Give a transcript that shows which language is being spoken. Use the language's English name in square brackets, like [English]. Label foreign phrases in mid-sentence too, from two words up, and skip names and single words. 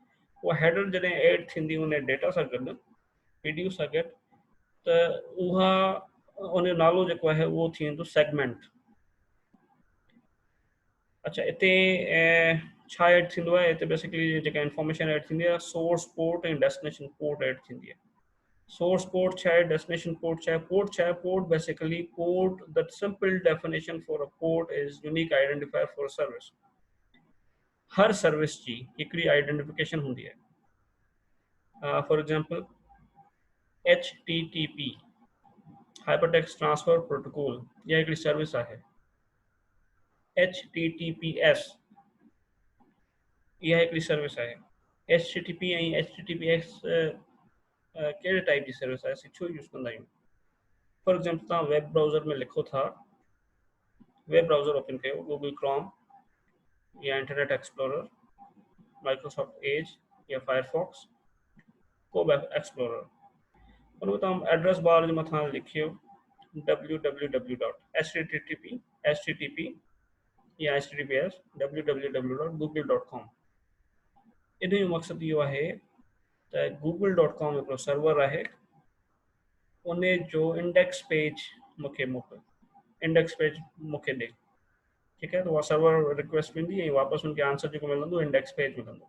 [Sindhi] उहा हेडर जॾहिं एड थींदी उन डेटा सां गॾु, PDU सां गॾु, त उहा उन जो नालो जेको आहे उहो थी वेंदो सेगमेंट। अच्छा, हिते छा एड थींदो आहे? हिते बेसिकली जेका इंफॉर्मेशन एड थींदी आहे [English] source port [Sindhi] ऐं [English] destination port [Sindhi] एड थींदी आहे। [English] source port [Sindhi] छा आहे, [English] destination port [Sindhi] छा आहे? पोर्ट छा आहे? [English] port basically port, the simple definition for a port is unique identifier for service. [Sindhi] हर सर्विस जी हिकिड़ी आइडेंटिफिकेशन हूंदी आहे। [English] for example HTTP hypertext transfer protocol, [Sindhi] इहा हिकिड़ी सर्विस आहे। HTTPS इहा हिकिड़ी सर्विस आहे। HTTP ऐं HTTPS कहिड़े टाइप जी सर्विस आहे, असीं छो यूज़ कंदा आहियूं? [English] for example [Sindhi] तव्हां [English] web browser [Sindhi] में लिखो था, [English] web browser open [Sindhi] कयो, गूगल क्रोम या इंटरनेट एक्सप्लोरर, माइक्रोसॉफ्ट एज या फायरफॉक्स, को [English] web explorer, [Sindhi] उन में तव्हां [English] address bar [Sindhi] जे मथां लिखियो www.http http या https www.google.com। इन जो मक़सदु इहो आहे त google.com हिकिड़ो सर्वर आहे, उन जो [English] index page [Sindhi] मूंखे मोकिल, [English] index page [Sindhi] मूंखे ॾे, ठीकु आहे। त उहा [English] server request [Sindhi] वेंदी ऐं वापसि उनखे आंसर जेको मिलंदो [English] index page [Sindhi] मिलंदो।